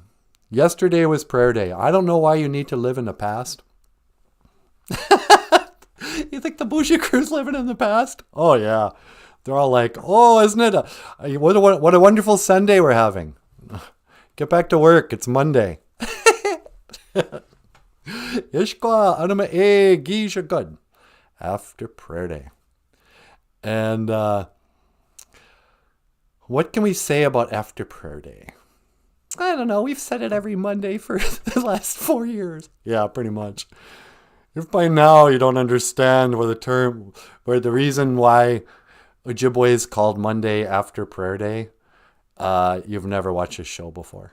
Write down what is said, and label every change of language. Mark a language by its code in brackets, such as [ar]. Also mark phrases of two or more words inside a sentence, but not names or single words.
[en] Yesterday was prayer day. I don't know why you need to live in the past. You think the BOOZHOO crew's living in the past? Oh, yeah. They're all like, oh, isn't it? What a wonderful Sunday we're having. Get back to work. It's Monday. [oj] Ishkwa anama e gisha good. [en] After prayer day. And what can we say about after prayer day? I don't know. We've said it every Monday for the last 4 years. Yeah, pretty much. If by now you don't understand where the reason why Ojibwe is called Monday after prayer day, you've never watched a show before.